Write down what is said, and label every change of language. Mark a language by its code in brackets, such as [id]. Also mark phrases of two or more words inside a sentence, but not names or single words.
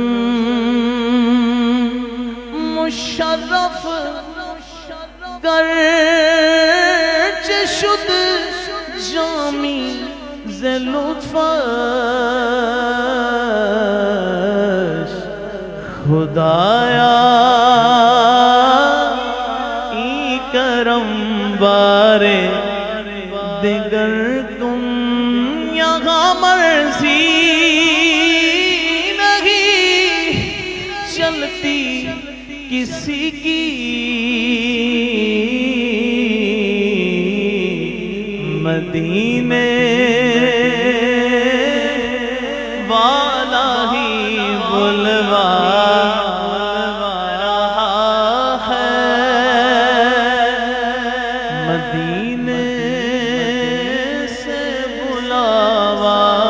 [fa] مشرف گرچ شد جامی ز لطفش، خدایا ای کرم بارے دیگر تم، [ur] یہاں مرضی نہیں چلتی کسی کی، مدینے والا ہی بلوا رہا ہے، مدینے سے بلاوا